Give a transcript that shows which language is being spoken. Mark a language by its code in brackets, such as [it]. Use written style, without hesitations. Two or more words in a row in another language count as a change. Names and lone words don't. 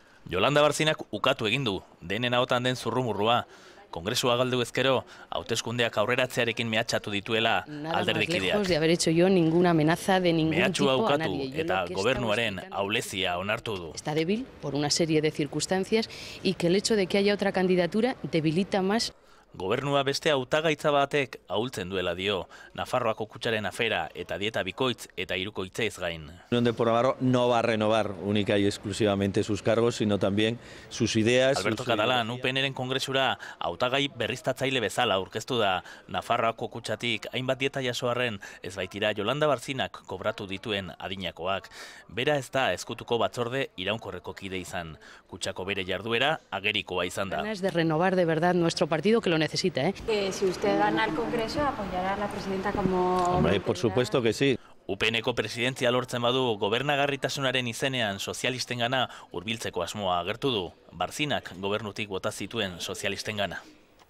[eu] Yolanda Barzinak ukatu egin du, denen ahotan den zurrumurrua. Kongresua galdu ezkero, hauteskundeak aurreratzearekin mehatxatu dituela alderdikideak. [es] De haber hecho yo ninguna amenaza de ningún [eu] Mehatxua [es] tipo a [eu] ukatu [es] nadie. Yo [eu] eta [es] lo que [eu] gobernuaren [es] estaba explicando [eu] aulezia onartu du. [es] está débil por una serie de circunstancias y que el hecho de que haya otra candidatura debilita más. [eu] Gobernua beste hautagaitza batek ahultzen duela dio, Nafarroako kutxaren afera eta dieta bikoitz eta hirukoitzez gain. [es] Unión de Navarro no va a renovar única y exclusivamente sus cargos, sino también sus ideas. [eu] Alberto Catalán, UPNren kongresura hautagai berriztatzaile bezala aurkeztu da. Nafarroako kutxatik hainbat dieta jasoarren ez baitira Yolanda Barzinak kobratu dituen adinakoak. Bera ez da ezkutuko batzorde iraunkorreko kide izan. Kutxako bere jarduera agerikoa izan da. [es] Ganas de renovar de verdad nuestro partido, que lo necesita, ¿eh? Si usted gana el Congreso, ¿apoyará a la presidenta como...? Hombre, por supuesto que sí. [eu] UPNeko presidentzia lortzen badu, gobernagarritasunaren izenean sozialistengana hurbiltzeko asmoa agertu du. Barzinak gobernutik bota zituen sozialistengana.